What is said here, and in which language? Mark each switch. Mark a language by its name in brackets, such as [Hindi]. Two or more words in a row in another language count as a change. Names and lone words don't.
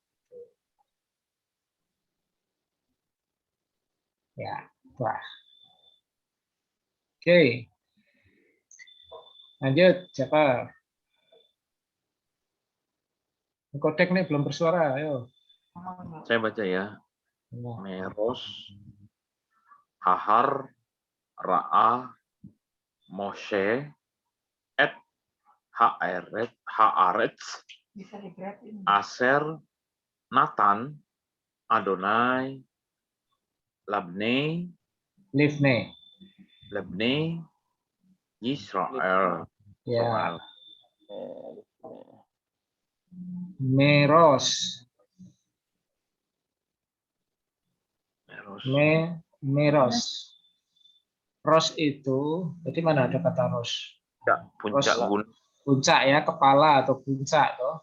[Indonesian] Ya, wah. Oke. Lanjut, siapa? Kodek nih belum bersuara, ayo. Saya baca ya. Meros, [Hebrew] ההר, ראה, משה, את, הארץ, אשר, נתן, אדוני, לבני, ישראל. [Indonesian] Ya. Meros. Ros itu, jadi mana ada kata ros? Puncak ya, kepala atau puncak toh.